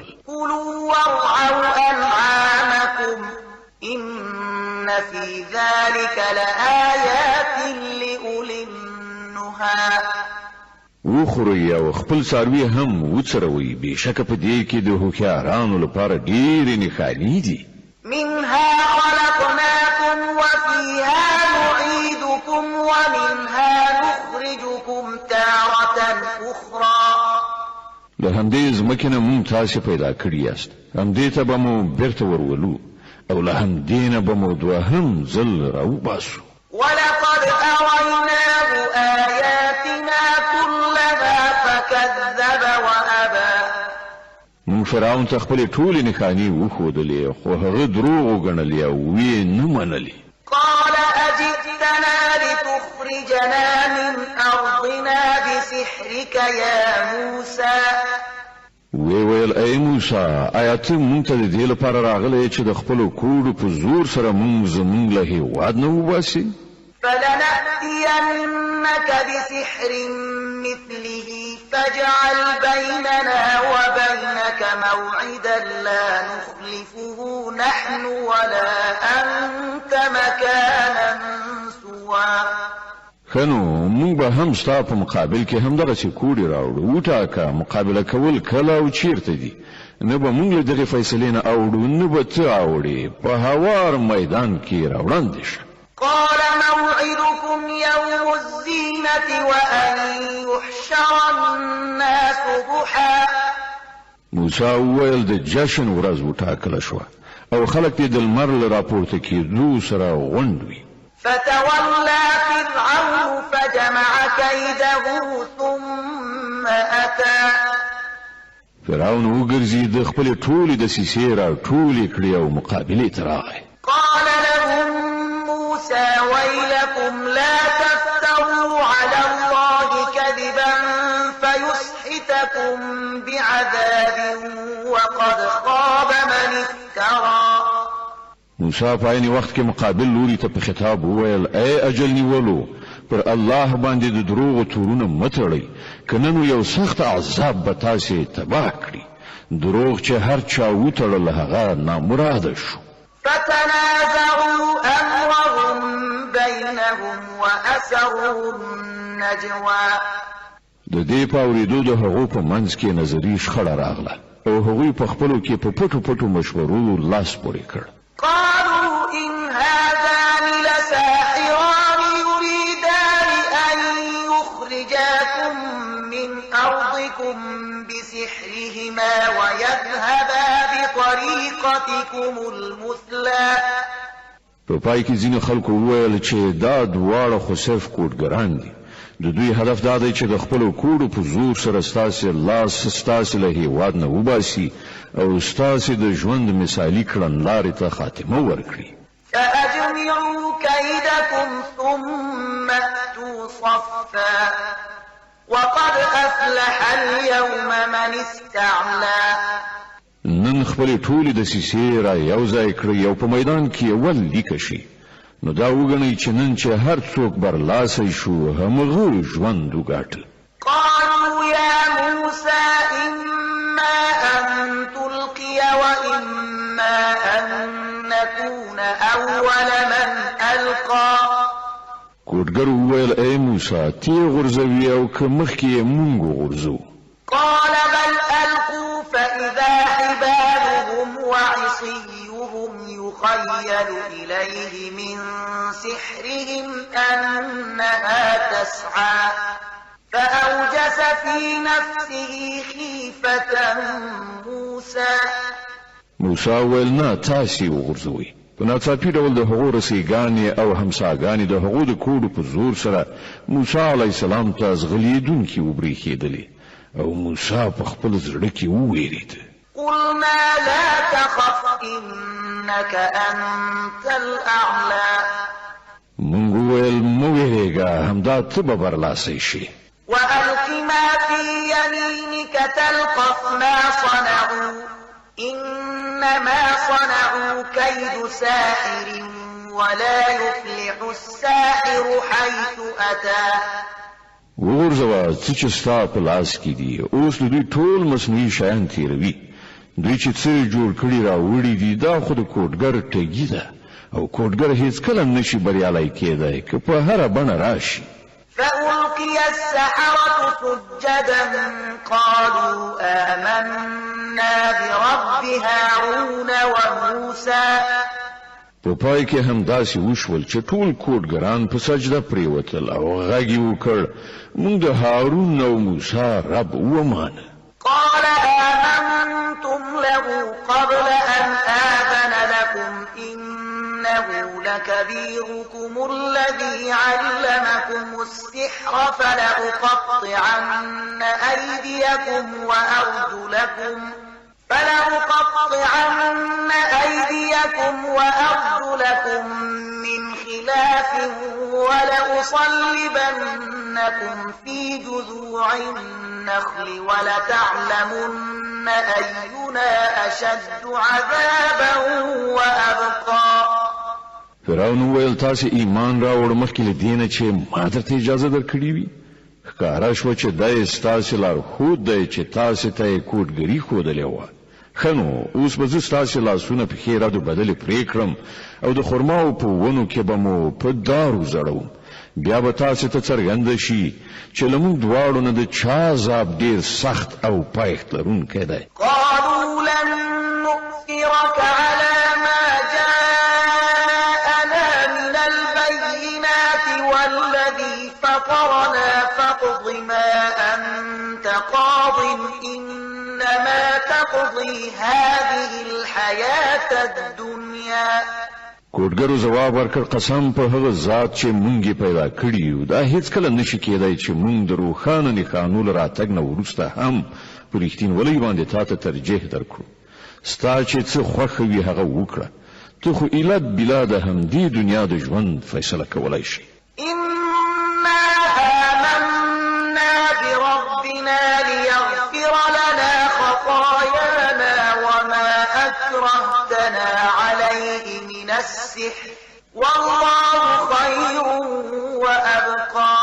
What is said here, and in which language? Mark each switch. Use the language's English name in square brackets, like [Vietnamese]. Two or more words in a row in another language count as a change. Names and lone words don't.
[Arabic] كلوا وارعوا أنعامكم إن في ذلك لآيات لأولي النهى. [Pashto] وخورئ او خپل څاروي هم وڅروئ بېشکه په دې کې د هوښیارانو لپاره ډېرې نښانې دي. [Arabic] منها خلقناكم وفيها نعيدكم ومنها نخرجكم تارة أخرى. [Pashto] له همدې ځمکې نه مونږ تاسې پیدا کړي یاست همدې ته به مو بیرته ورولو او له همدې نه به مو دوهم ځل راوباسو. [Arabic] ولقد أريناه آياتنا كلها فكذب وأبى. [Pashto] مونږ فرعون ته خپلې ټولې نښانې وښودلې خو هغه دروغ وګڼلې او ویې نه منلې. [Arabic] قال أجئتنا لتخرجنا من أرضنا بسحرك يا موسى؟ [Pashto] وی ویل ای موسی آیا ته مونږ ته د دې لپاره راغلی چې د خپلو کوډو په زور سره مونږ زمونږ له هېواد نه وباسې؟ [Arabic] فلنأتينك بسحر مثله فاجعل بيننا وبينك موعدا لا نخلفه نحن ولا أنت مكانا سوى. [Pashto] خنو مونږ به هم ستا په مقابل کې همدغسې کوډې راوړو وټاکه مقابله کول کله او چیرته دي نه به مونږ له دغې فیصلې نه اوړو نه به ته اوړې په هوار میدان کې راوړاندې شه. [Arabic] قال موعدكم يوم الزينة وأن يحشر الناس ضحى. [Pashto] موسی وویل د جشن ورځ وټاکله شوه او خلک دې د لمر له راپورته کېدو سره غونډ وي. [Arabic] فتولى فرعون فجمع كيده ثم أتى. [Pashto] فرعون وګرځي د خپلې ټولې دسیسې راټولې کړې او مقابلې ته راغی. [Arabic] قال لهم موسى ويلكم لا تفتروا على الله كذبا فيسحتكم بعذاب وقد خاب من افترى. [Pashto] موسی په عین وخت کې مقابل لوري ته په خطاب وویل ای اجل نیولو پر الله باندې د دروغو تورونه مه تړئ کنه نو یو سخت عذاب به تاسې تباه کړي. دروغ چې هر چا وتړل هغه نامراده شو. [Arabic] فتنازعوا أمرهم بينهم وأسروا النجوى. [Pashto] د دې په اورېدو د هغو په منځ کې نظري شخړه راغله او هغوی په خپلو کې په پټو پټو مشورو لاس پورې کړ. [Arabic] قالوا إن هذان لساحران يريدان أن يخرجاكم من أرضكم بسحرهما ويذهبا بطريقتكم المثلى. [Pashto] په پای کې ځینې خلکو وویل چې دا دواړه خو صرف کوډګران دي د دوی هدف دا دی چې د خپلو کوډو په زور سره ستاسې لاس ستاسې له هېواد نه وباسي او ستاسې د ژوند مثالي کړنلارې ته خاتمه ورکړي. [Arabic] فأجمعوا كيدكم ثم أتوا صفا وقد أفلح اليوم من استعلى. [Pashto] نن خپل ټولې دسیسې را یو ځای کړئ او په میدان کې اول لیکه شي. نو دا وګڼئ چې نن چې هر څوک برلاسی شو همغه ژوند وګاټه. [Arabic] قالوا يا موسى إما أن تلقي وإما أن نكون أول من ألقى. [Pashto] کوډګر وویل ای موسی تی غورځوي او که مخکې یې مونږ وغورځو. [Arabic] قال بل ألقوا فإذا حبالهم وعصيهم يخيل إليه من سحرهم أنها تسعى فأوجس في نفسه خيفة موسى. [Pashto] موسی ویل نه تاسې وغورځوئ. په ناڅاپي ډول د هغو رسیګانې او همساګانې د هغو د کوډو په زور سره موسی [Arabic] علیه السلام [Pashto] ته ځغلېدونکي وبرېښېدلې او موسی په خپل زړه کې ووېرېد. [Arabic] قلنا لا تخف إنك أنت الأعلى. [Pashto] مونږ وویل مه وېرېږه همدا ته به برلاسی شي. [Arabic] وألق ما في يمينك تلقف ما صنعوا إنما صنعوا كيد ساحر ولا يفلح الساحر حيث أتى. [Pashto] وغورځوه څه چې ستا په لاس کې دي اوس د دوی ټول مصنوعي شیان تېروي. دوی چې څه جوړ کړي راوړي دي دا خو د کوډګر ټګي ده او کوډګر هیڅکله نشي بریالی کېدی که په هره بڼه راشي. [Arabic] فألقي السحرة سجدا قالوا آمنا برب هارون وموسى. [Pashto] په پای کې هم داسې وشول چې ټول کوډګران په سجده پریوتل او غږ یې وکړ موږ د هارون او موسی رب ومانه. [Arabic] قال آمنتم له قبل أن آذن لكم إنه لكبيركم الذي علمكم السحر فلأقطعن أيديكم وأرجلكم من خلاف ولأصلبنكم في جذوع النخل ولتعلمن أينا أشد عذابا وأبقى. [Pashto] فرعون وویل تاسې ایمان راوړ مخکې له دې نه چې ما درته اجازه درکړې وي. ښکاره شوه چې دا یې ستاسې لارښود دی چې تاسې ته یې کوډګري ښودلې وه. ښه نو اوس به زه ستاسې لاسونه پښې رادو بدلې پرې کړم او د خرماو په ونو کې به مو په دارو زړوم. بیا به تاسې ته څرګنده شي چې له موږ دواړو نه د چا عذاب ډېر سخت او پایښت لرونکی دی. [Arabic] قالوا لن نؤثرك على ما جاءنا من البينات والذي فطرنا فاقض ما أنت قاض إنما تقضي هذه الحياة الدنيا. [Pashto] کوډګرو جواب ورکړ قسم په هغه ذات چې مونږ پیدا کړی یو دا هیڅکله نشي کېدای چې مونږ د روښانه نښانو له راتګ نه وروسته هم په رښتینولۍ باندې تاته ترجیح درکړو. ستا چې څه خوښه وي هغه وکړه. ته خو ایله بلا د همدې دنیا د ژوند فیصله کولی شي. [Arabic] إنا آمنا بربنا ليغفر لنا خطايانا وما أكرهتنا عليه من السحر والله خير وأبقى.